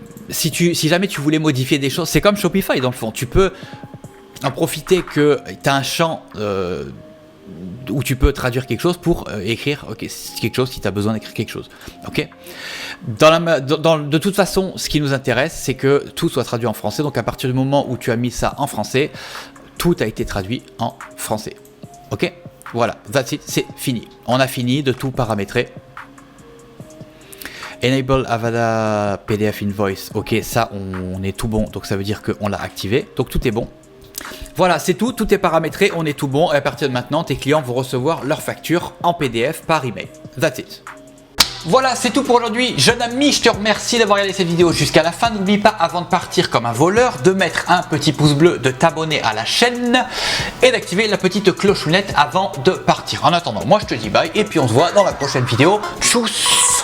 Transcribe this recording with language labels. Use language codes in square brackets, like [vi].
[fr] Si jamais tu voulais modifier des choses, c'est comme Shopify dans le fond. Tu peux en profiter que tu as un champ où tu peux traduire quelque chose pour écrire quelque chose si tu as besoin d'écrire quelque chose. Ok. De toute façon, ce qui nous intéresse, c'est que tout soit traduit en français. Donc à partir du moment où tu as mis ça en français, tout a été traduit en français. Ok. Voilà, [en] that's it, [fr] c'est fini. On a fini de tout paramétrer. [en] Enable Avada PDF Invoice. [fr] Ok, ça on est tout bon. Donc ça veut dire qu'on l'a activé. Donc tout est bon. Voilà, c'est tout est paramétré, on est tout bon. Et à partir de maintenant, tes clients vont recevoir leur facture en PDF par email. [en] That's it. [fr] Voilà, c'est tout pour aujourd'hui. Jeune ami, je te remercie d'avoir regardé cette vidéo jusqu'à la fin. N'oublie pas, avant de partir comme un voleur, de mettre un petit pouce bleu, de t'abonner à la chaîne et d'activer la petite clochonnette avant de partir. En attendant, moi je te dis bye et puis on se voit dans la prochaine vidéo. Tchuss!